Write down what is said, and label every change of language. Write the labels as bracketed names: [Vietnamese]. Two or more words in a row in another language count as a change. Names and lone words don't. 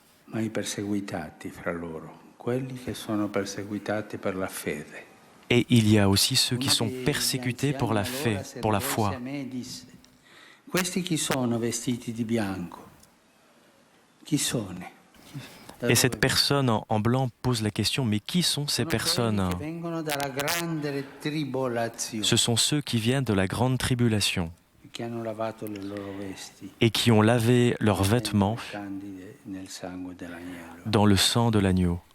[Italian] ma i perseguitati fra loro, quelli che sono perseguitati per la fede. [French] Et il y a aussi ceux qui sont persécutés pour la foi. [Italian] Questi chi sono vestiti di bianco? Chi sono? [French] Et cette personne en blanc pose la question, mais qui sont ces personnes? Ce sont ceux qui viennent de la grande tribulation et qui ont lavé leurs vêtements dans le sang de l'agneau.